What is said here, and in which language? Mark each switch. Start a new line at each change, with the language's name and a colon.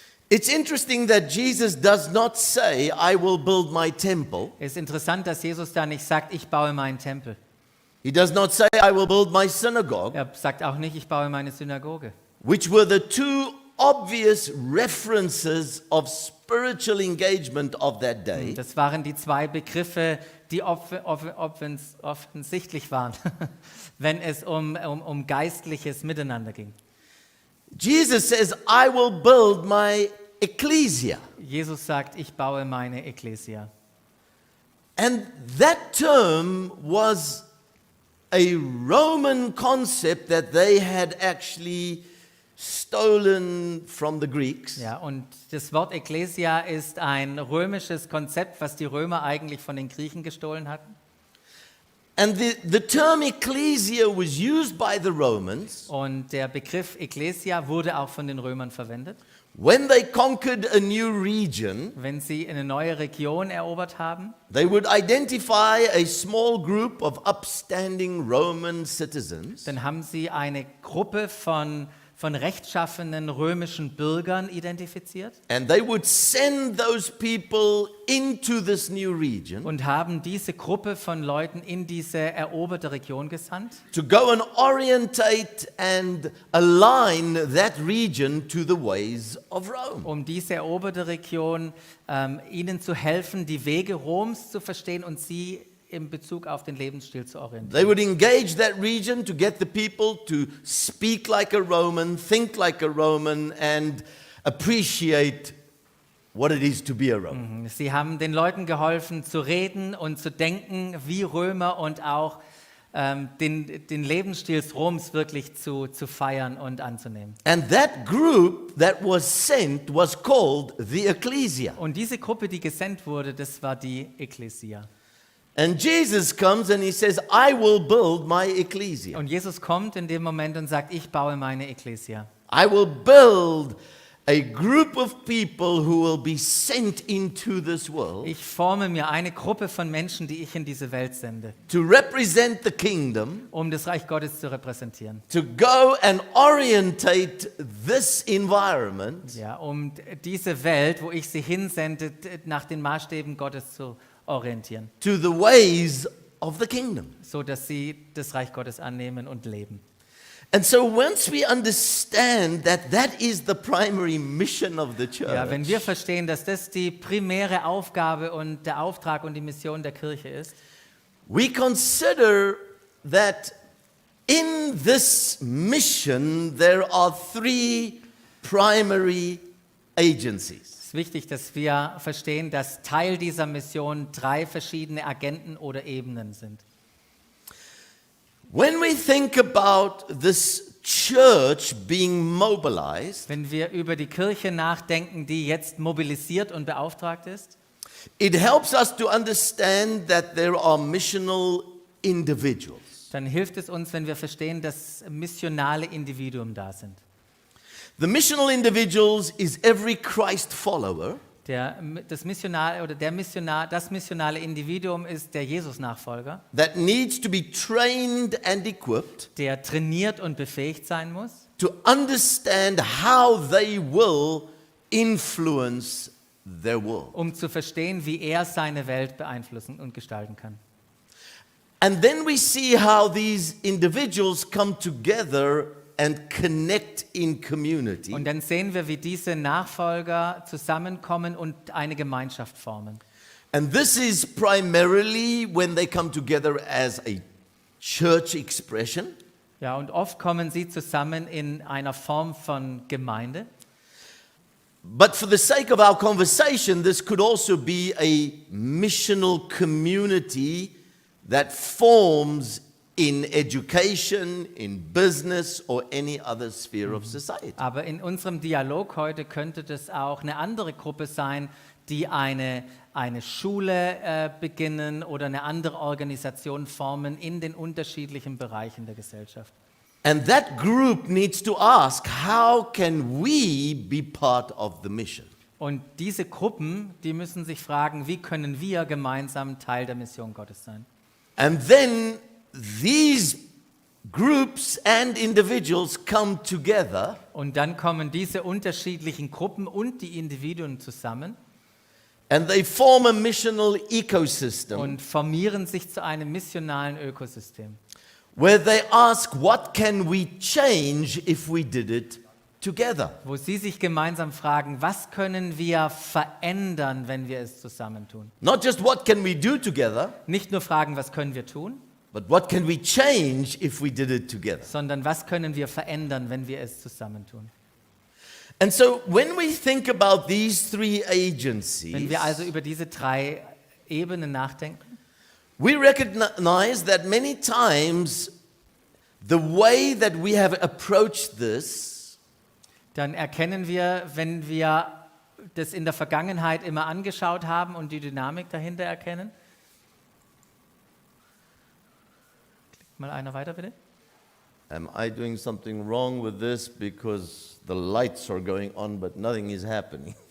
English: it's interesting that Jesus does not say, I will build my temple.
German: ist interessant, dass Jesus da nicht sagt, ich baue meinen Tempel.
English: He does not say, I will build my synagogue,
German: Er sagt auch nicht, ich baue meine Synagoge.
English: which were the two obvious references of spiritual engagement of that day.
German: Das waren die zwei Begriffe, die offensichtlich waren, wenn es um geistliches Miteinander ging.
English: Jesus says, I will build my ecclesia.
German: Jesus sagt, ich baue meine Ekklesia.
English: And that term was a Roman concept that they had actually stolen from the Greeks.
German: Ja, und das Wort Ekklesia ist ein römisches Konzept, was die Römer eigentlich von den Griechen gestohlen hatten.
English: And the term ecclesia was used by the Romans
German: Und der Begriff Ekklesia wurde auch von den Römern verwendet,
English: when they conquered a new region.
German: wenn sie eine neue Region erobert haben.
English: They would identify a small group of upstanding Roman citizens
German: Dann haben sie eine Gruppe von rechtschaffenen römischen Bürgern identifiziert
English: and they would send those people into this new region
German: und haben diese Gruppe von Leuten in diese eroberte Region gesandt,
English: to go and orientate and align that region to the ways of Rome.
German: um diese eroberte Region ihnen zu helfen, die Wege Roms zu verstehen und sie in Bezug auf den Lebensstil zu orientieren.
English: They would engage that region to get the people to speak like a Roman, think like a Roman, and appreciate what it is to be a Roman.
German: Sie haben den Leuten geholfen, zu reden und zu denken wie Römer und auch den Lebensstil Roms wirklich zu feiern und anzunehmen.
English: And that group that was sent was called the ecclesia.
German: Und diese Gruppe, die gesandt wurde, das war die Ekklesia.
English: And Jesus comes and he says, I will build my ecclesia.
German: Und Jesus kommt in dem Moment und sagt, ich baue meine Ekklesia.
English: I will build a group of people who will be sent into this world
German: Ich forme mir eine Gruppe von Menschen, die ich in diese Welt sende,
English: to represent the kingdom,
German: um das Reich Gottes zu repräsentieren.
English: to go and orientate this environment
German: Ja, um diese Welt, wo ich sie hinsende, nach den Maßstäben Gottes zu orientieren,
English: to the ways of the kingdom.
German: so dass sie das Reich Gottes annehmen und leben.
English: And so once we understand that that is the primary mission of the church,
German: Ja, wenn wir verstehen, dass das die primäre Aufgabe und der Auftrag und die Mission der Kirche ist,
English: we consider that in this mission there are three primary agencies.
German: ist wichtig, dass wir verstehen, dass Teil dieser Mission 3 verschiedene Agenten oder Ebenen sind.
English: When we think about this church being mobilized,
German: Wenn wir über die Kirche nachdenken, die jetzt mobilisiert und beauftragt ist,
English: it helps us to understand that there are missional individuals.
German: dann hilft es uns, wenn wir verstehen, dass missionale Individuen da sind.
English: The missional individuals is every Christ follower
German: Das missionale Individuum ist der Jesus-Nachfolger,
English: that needs to be trained and equipped
German: der trainiert und befähigt sein muss,
English: to understand how they will influence their world.
German: um zu verstehen, wie er seine Welt beeinflussen und gestalten kann.
English: And then we see how these individuals come together and connect in community.
German: Und dann sehen wir, wie diese Nachfolger zusammenkommen und eine Gemeinschaft formen.
English: And this is primarily when they come together as a church expression.
German: Ja, und oft kommen sie zusammen in einer Form von Gemeinde.
English: But for the sake of our conversation, this could also be a missional community that forms in education, in business or any other sphere of society.
German: Aber in unserem Dialog heute könnte das auch eine andere Gruppe sein, die eine Schule beginnen oder eine andere Organisation formen in den unterschiedlichen Bereichen der Gesellschaft.
English: And that group needs to ask, how can we be part of the mission?
German: Und diese Gruppen, die müssen sich fragen, wie können wir gemeinsam Teil der Mission Gottes sein?
English: And then these groups and individuals come together
German: Und dann kommen diese unterschiedlichen Gruppen und die Individuen zusammen
English: and they form a missional ecosystem
German: und formieren sich zu einem missionalen Ökosystem,
English: where they ask, what can we change if we did it together?
German: wo sie sich gemeinsam fragen, was können wir verändern, wenn wir es zusammen tun?
English: Not just what can we do together,
German: Nicht nur fragen, was können wir tun,
English: but what can we change if we did it together?
German: sondern was können wir verändern, wenn wir es zusammen tun?
English: And so when we think about these three
German: Wenn
English: agencies,
German: wir also über diese 3 Ebenen nachdenken,
English: we recognize that many times the way that we have approached this
German: dann erkennen wir, wenn wir das in der Vergangenheit immer angeschaut haben und die Dynamik dahinter erkennen, Mal einer weiter, bitte.
English: Am I doing something wrong with this because the lights are going on but nothing is happening?